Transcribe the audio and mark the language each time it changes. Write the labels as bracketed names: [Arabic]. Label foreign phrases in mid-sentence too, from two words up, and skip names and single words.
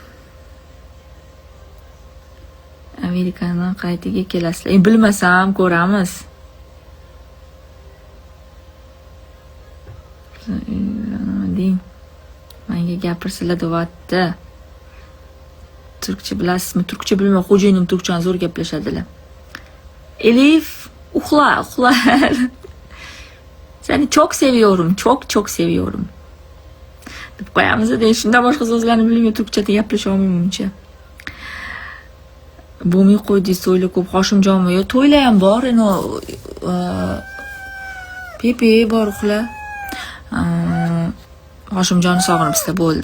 [Uzbek] Amerikadan qaytaga kelasizlar. Bilmasam, ko'ramiz. Menga gapirsizlar deyapti. Turkcha bilasizmi? Turkcha bilmay, xo'jayinim turkchani zo'r gaplashadilar. Elif, uxla. [Turkish] Seni çok seviyorum, çok seviyorum. [Uzbek] Deb qo'yamiz-da, shundan boshqa so'zlarni bilmayman, turkchada gaplasha olmayman uncha. Bo'lmay qo'ydingiz to'ylar ko'p. Hoshimjonmi? Yo, to'ylar ham bor, Pepe bor, uxla. Hoshimjonni sog'inibsizlar, bo'ldi.